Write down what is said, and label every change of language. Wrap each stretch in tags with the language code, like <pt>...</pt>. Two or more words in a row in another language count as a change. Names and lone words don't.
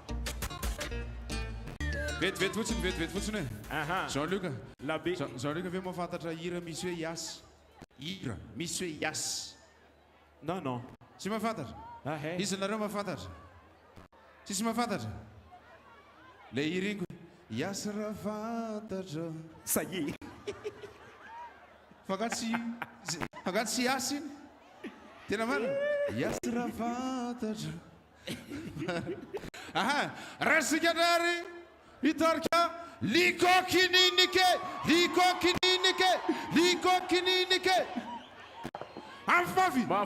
<mg>Vetivety fotsiny Jean-Luc Jean-Luc ave mahafantatra hira misy hoe Yas. Hira misy hoe Yas. Non Tsy mahafantatra. Izy nareo mahafantatra. Tsisy mahafantatra. Le hira iny Yas raha fantatra.</mg> <fr>Ça y est.</fr> <mg>Fagatsy Yas iny. Tena marina. Yas raha fantatra. Rasika ndary hitarika likokininike. Mafy.</mg>